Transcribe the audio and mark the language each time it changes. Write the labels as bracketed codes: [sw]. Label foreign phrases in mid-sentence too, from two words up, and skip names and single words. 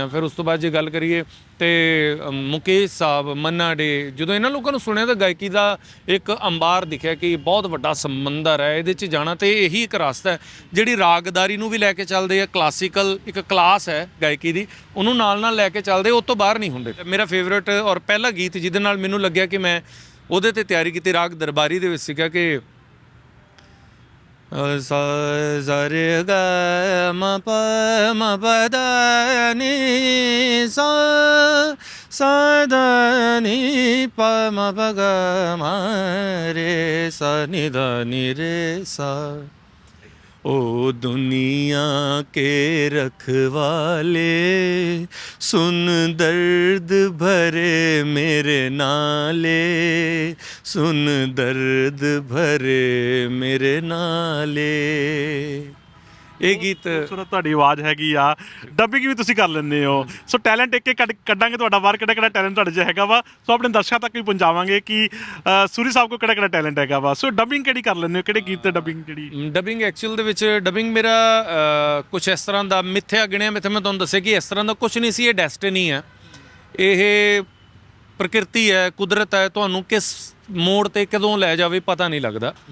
[pa] ਫਿਰ ਉਸ ਤੋਂ ਬਾਅਦ ਜੇ ਗੱਲ ਕਰੀਏ ਤਾਂ ਮੁਕੇਸ਼ ਸਾਹਿਬ, ਮੰਨਾ ਡੇ, ਜਦੋਂ ਇਹਨਾਂ ਲੋਕਾਂ ਨੂੰ ਸੁਣਿਆ ਤਾਂ ਗਾਇਕੀ ਦਾ ਇੱਕ ਅੰਬਾਰ ਦਿਖਿਆ ਕਿ ਬਹੁਤ ਵੱਡਾ ਸਮੁੰਦਰ ਹੈ, ਇਹਦੇ 'ਚ ਜਾਣਾ। ਅਤੇ ਇਹੀ ਇੱਕ ਰਸਤਾ ਹੈ ਜਿਹੜੀ ਰਾਗਦਾਰੀ ਨੂੰ ਵੀ ਲੈ ਕੇ ਚੱਲਦੇ ਆ, ਕਲਾਸੀਕਲ ਇੱਕ ਕਲਾਸ ਹੈ ਗਾਇਕੀ ਦੀ, ਉਹਨੂੰ ਨਾਲ ਨਾਲ ਲੈ ਕੇ ਚੱਲਦੇ, ਉਹ ਤੋਂ ਬਾਹਰ ਨਹੀਂ ਹੁੰਦੇ। ਮੇਰਾ ਫੇਵਰੇਟ ਔਰ ਪਹਿਲਾ ਗੀਤ ਜਿਹਦੇ ਨਾਲ ਮੈਨੂੰ ਲੱਗਿਆ ਕਿ ਮੈਂ ਉਹਦੇ 'ਤੇ ਤਿਆਰੀ ਕੀਤੀ, ਰਾਗ ਦਰਬਾਰੀ ਦੇ ਵਿੱਚ ਸੀਗਾ ਕਿ sa za re ga ma pa da ni sa sa da ni pa ma pa ga ma re sa ni da ni re sa [hi] ओ दुनिया के रखवाले सुन दर्द भरे मेरे नाले, सुन दर्द भरे मेरे नाले। [pa] ਇਹ ਗੀਤ ਸੁਣੋ, ਤੁਹਾਡੀ ਆਵਾਜ਼ ਹੈਗੀ ਆ, ਡੱਬਿੰਗ ਵੀ ਤੁਸੀਂ ਕਰ ਲੈਂਦੇ ਹੋ। [en] so talent [pa] ਇੱਕ ਇੱਕ ਕੱਢਾਂਗੇ ਤੁਹਾਡਾ ਬਾਹਰ, ਕਿਹੜਾ ਕਿਹੜਾ ਟੈਲੈਂਟ ਤੁਹਾਡੇ 'ਚ ਹੈਗਾ ਵਾ। ਸੋ ਆਪਣੇ ਦਰਸ਼ਕਾਂ ਤੱਕ ਵੀ ਪਹੁੰਚਾਵਾਂਗੇ ਕਿ ਸੂਰੀ ਸਾਹਿਬ ਕੋਲ ਕਿਹੜਾ ਕਿਹੜਾ ਟੈਲੈਂਟ ਹੈਗਾ ਵਾ। [en] so dubbing [pa] ਕਿਹੜੀ ਕਰ ਲੈਂਦੇ ਹੋ, ਕਿਹੜੇ ਗੀਤ ਤੇ ਡੱਬਿੰਗ ਜਿਹੜੀ? [en] dubbing actual [pa] ਦੇ ਵਿੱਚ ਡੱਬਿੰਗ ਮੇਰਾ ਕੁਛ ਇਸ ਤਰ੍ਹਾਂ ਦਾ ਮਿੱਥਿਆ ਗਿਣਿਆ ਮਿੱਥਿਆ, ਮੈਂ ਤੁਹਾਨੂੰ ਦੱਸਿਆ ਕਿ ਇਸ ਤਰ੍ਹਾਂ ਦਾ ਕੁਛ ਨਹੀਂ ਸੀ, ਇਹ ਡੈਸਟੀਨੀ ਹੈ, ਇਹ ਪ੍ਰਕਿਰਤੀ ਹੈ, ਕੁਦਰਤ ਹੈ, ਤੁਹਾਨੂੰ ਕਿਸ ਮੋੜ 'ਤੇ ਕਦੋਂ ਲੈ ਜਾਵੇ ਪਤਾ ਨਹੀਂ ਲੱਗਦਾ।